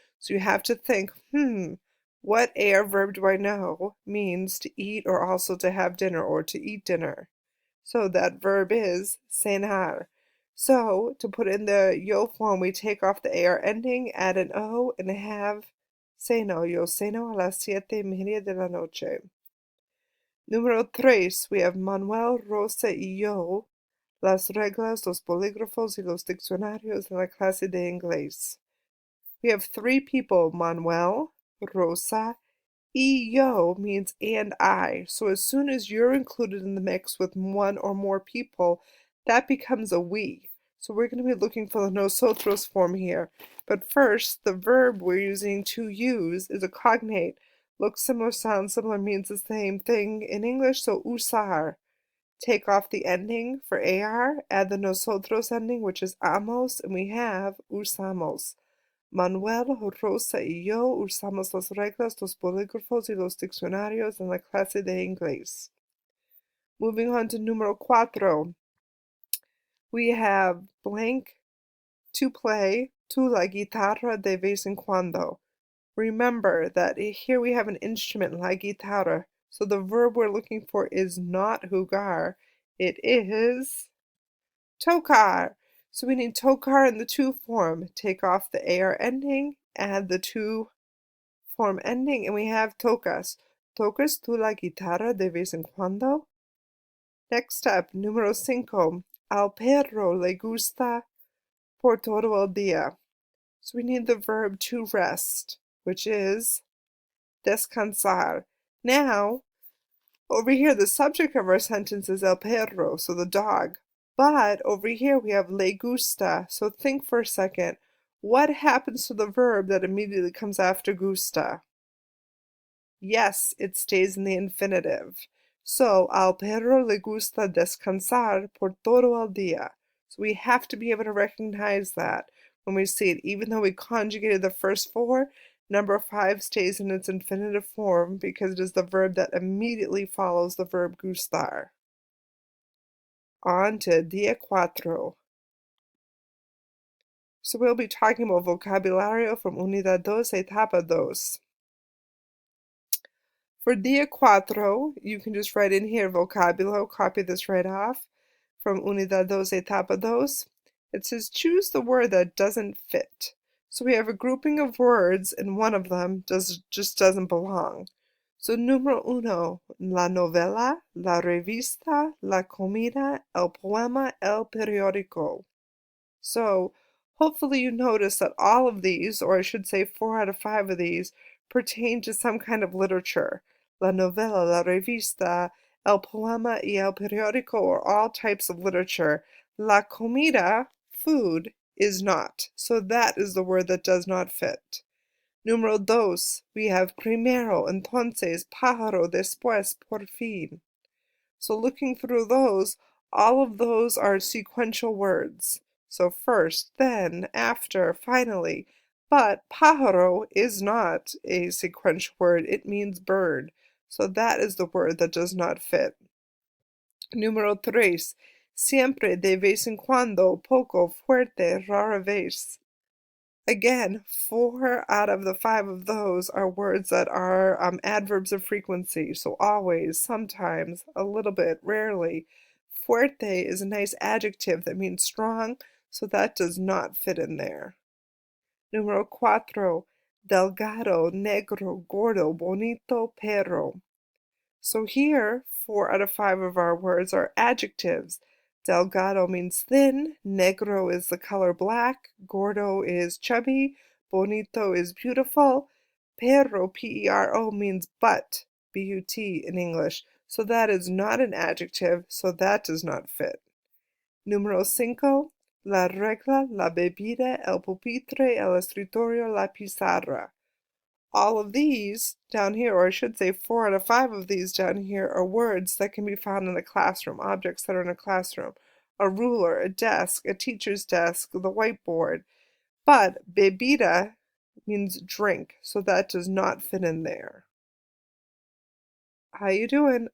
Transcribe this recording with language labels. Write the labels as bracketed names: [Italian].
[English] So you have to think, what AR verb do I know means to eat or also to have dinner or to eat dinner? So that verb is cenar. So to put in the yo form, we take off the AR ending, add an O, and have ceno. [Spanish] Yo ceno a las 7:30 de la noche. Número 3, [English] we have [Spanish] Manuel, Rosa y yo, las reglas, los bolígrafos y los diccionarios en la clase de inglés. [English] We have 3 people, Manuel, Rosa, [Spanish] y yo [English] means and I. So as soon as you're included in the mix with one or more people, that becomes a we. So we're going to be looking for the nosotros form here. But first, the verb we're using to use is a cognate. Looks similar, sounds similar, means the same thing in English, so usar. Take off the ending for AR, add the nosotros ending, which is amos, and we have usamos. [Spanish] Manuel, Rosa y yo usamos las reglas, los bolígrafos y los diccionarios en la clase de inglés. [English] Moving on to número 4. We have blank, to play, to [Spanish] la guitarra de vez en cuando. [English] Remember that here we have an instrument, la guitarra, so the verb we're looking for is not jugar, it is tocar. So we need tocar in the to form. Take off the AR ending, add the to form ending, and we have tocas. [Spanish] ¿Tocas tú la guitarra de vez en cuando? [English] Next up, [Spanish] número 5. Al perro le gusta por todo el día. [English] So we need the verb to rest, which is descansar. Now, over here, the subject of our sentence is el perro, so the dog. But over here we have le gusta, so think for a second. What happens to the verb that immediately comes after gusta? Yes, it stays in the infinitive. So, [Spanish] al perro le gusta descansar por todo el día. [English] So we have to be able to recognize that when we see it. Even though we conjugated the first 4, number 5 stays in its infinitive form because it is the verb that immediately follows the verb gustar. On to Dia Cuatro. So we'll be talking about vocabulario from Unidad 2, Etapa 2. For Dia Cuatro, you can just write in here vocabulario, copy this right off from Unidad 2, Etapa 2. It says choose the word that doesn't fit. So we have a grouping of words and one of them just doesn't belong. So [Spanish] número uno, la novela, la revista, la comida, el poema, el periódico. [English] So hopefully you notice that all of these, or I should say 4 out of 5 of these, pertain to some kind of literature. [Spanish] La novela, la revista, el poema y el periódico [English] are all types of literature. [Spanish] La comida, [English] food, is not. So that is the word that does not fit. [Spanish] Número dos, [English] we have [Spanish] primero, entonces, pájaro, después, por fin. [English] So looking through those, all of those are sequential words. So first, then, after, finally. But pájaro is not a sequential word, it means bird. So that is the word that does not fit. [Spanish] Número tres, siempre, de vez en cuando, poco, fuerte, rara vez. [English] Again, 4 out of the 5 of those are words that are adverbs of frequency, so always, sometimes, a little bit, rarely. Fuerte is a nice adjective that means strong, so that does not fit in there. [Spanish] Número cuatro, delgado, negro, gordo, bonito, perro. [English] So here, 4 out of 5 of our words are adjectives. Delgado means thin, negro is the color black, gordo is chubby, bonito is beautiful, perro, P-E-R-O, means butt, B-U-T in English. So that is not an adjective, so that does not fit. [Spanish] Número 5, la regla, la bebida, el pupitre, el escritorio, la pizarra. [English] All of these down here, or I should say 4 out of 5 of these down here, are words that can be found in the classroom, objects that are in a classroom. A ruler, a desk, a teacher's desk, the whiteboard. But bebida means drink, so that does not fit in there. How you doing?